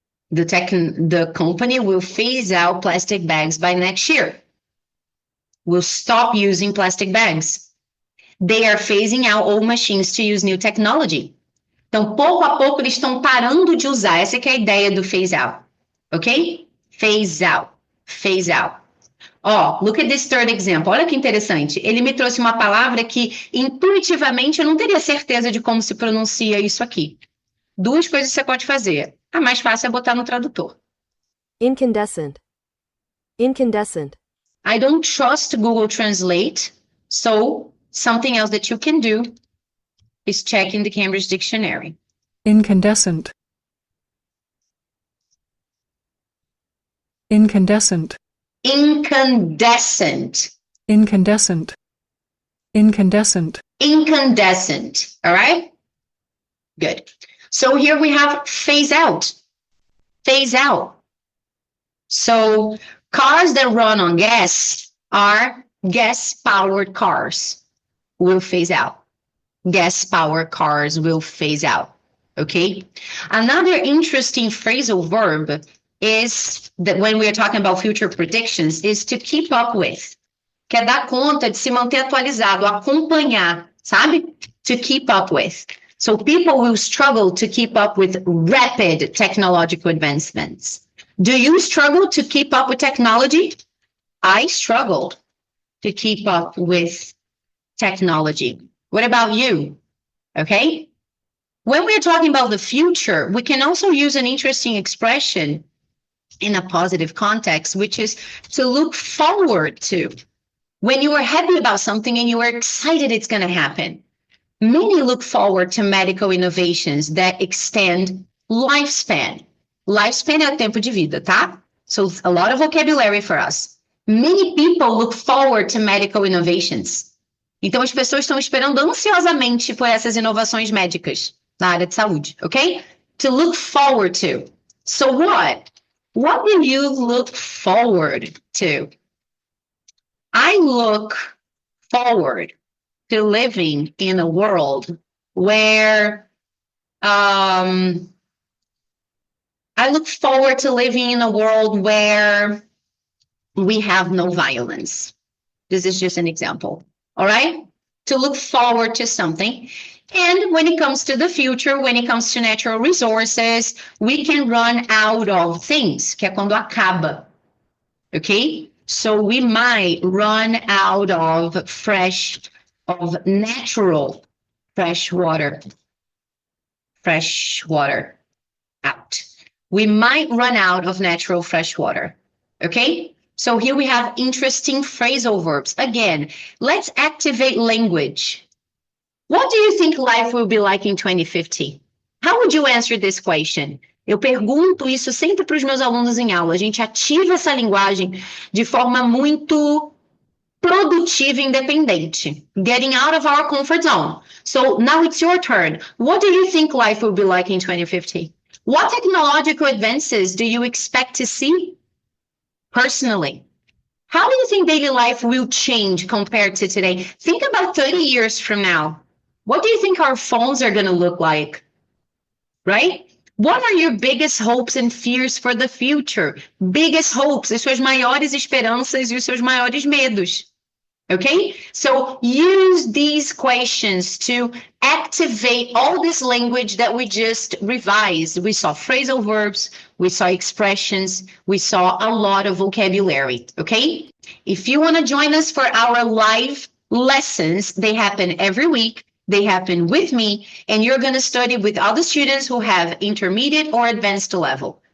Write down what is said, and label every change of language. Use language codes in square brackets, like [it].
[en] The company will phase out plastic bags by next year. We'll stop using plastic bags. They are phasing out old machines to use new technology. [pt] Então, pouco a pouco, eles estão parando de usar. Essa que é a ideia do phase out. [en] Ok? Phase out. Phase out. Ó, look at this third example. [pt] Olha que interessante. Ele me trouxe uma palavra que, intuitivamente, eu não teria certeza de como se pronuncia isso aqui. 2 coisas você pode fazer. A mais fácil é botar no tradutor. [en] Incandescent. Incandescent. I don't trust Google Translate, so something else that you can do is check in the Cambridge Dictionary. Incandescent. Incandescent. Incandescent. Incandescent. Incandescent. Incandescent. All right? Good. So here we have phase out. Phase out. So cars that run on gas are gas-powered cars. Will phase out. Gas-powered cars will phase out. Okay? Another interesting phrasal verb is that when we are talking about future predictions is to keep up with. [pt] Que é dar conta de se manter atualizado, acompanhar, sabe? [en] To keep up with. So people will struggle to keep up with rapid technological advancements. Do you struggle to keep up with technology? I struggled to keep up with technology. What about you? Okay? When we're talking about the future, we can also use an interesting expression in a positive context, which is to look forward to. When you are happy about something and you are excited it's going to happen. Many look forward to medical innovations that extend lifespan. [pt] Lifespan é o tempo de vida, tá? [en] So a lot of vocabulary for us. Many people look forward to medical innovations. [pt] Então as pessoas estão esperando ansiosamente por essas inovações médicas na área de saúde, ok? [en] To look forward to. So what? What do you look forward to? I look forward to living in a world where I look forward to living in a world where we have no violence. This is just an example, all right? To look forward to something. And when it comes to the future, when it comes to natural resources, we can run out of things, [pt] que é quando acaba, [en] okay? So we might run out of natural fresh water out. We might run out of natural fresh water, okay? So here we have interesting phrasal verbs. Again, let's activate language. What do you think life will be like in 2050? How would you answer this question? [pt] Eu pergunto isso sempre para os meus alunos em aula. A gente ativa essa linguagem de forma muito produtiva e independente. [en] Getting out of our comfort zone. So now it's your turn. What do you think life will be like in 2050? What technological advances do you expect to see personally? How do you think daily life will change compared to today? Think about 30 years from now. What do you think our phones are going to look like? Right? What are your biggest hopes and fears for the future? Biggest hopes, [pt] as suas maiores esperanças e os seus maiores medos. Okay? [en] So use these questions to activate all this language that we just revised. We saw phrasal verbs, we saw expressions, we saw a lot of vocabulary, okay? If you want to join us for our live lessons, they happen every week. They happen with me, and you're going to study with other students who have intermediate or advanced level.